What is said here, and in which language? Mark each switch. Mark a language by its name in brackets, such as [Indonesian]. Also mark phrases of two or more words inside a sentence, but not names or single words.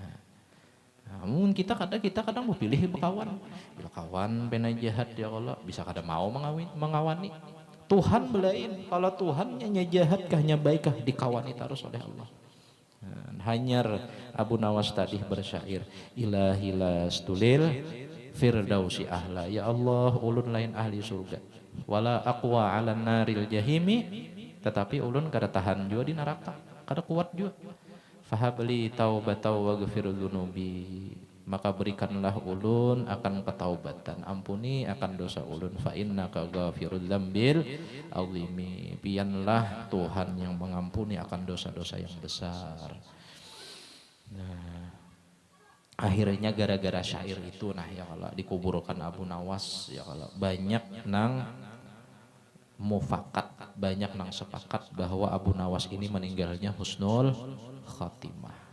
[Banjar] Namun kita kadang berpilih berkawan. Bila kawan pena jahat ya Allah, bisa kada mau mengawani. Tuhan belain, kalau Tuhan nya jahat kah nya baik kah dikawani terus oleh Allah. Hanyar Abu Nawas tadi bersyair, [Arabic] إلهي لست للفردوس أهلا, [Banjar] ya Allah ulun lain ahli surga, [Arabic] ولا أقوى على نار الجحيم, [Banjar] tetapi ulun kada tahan jua di neraka, kada kuat jua. [Arabic] فهب لي توبة واغفر ذنوبي, [Banjar] maka berikanlah ulun akan ketaubatan, ampuni akan dosa ulun, [Arabic] فإنك غافر الذنب العظيم, [Banjar] pianlah Tuhan yang mengampuni akan dosa-dosa yang besar. Nah, akhirnya gara-gara syair itu nah ya Allah dikuburkan Abu Nawas ya Allah, banyak nang mufakat, banyak nang sepakat bahwa Abu Nawas ini meninggalnya [Arabic] حسن الخاتمة.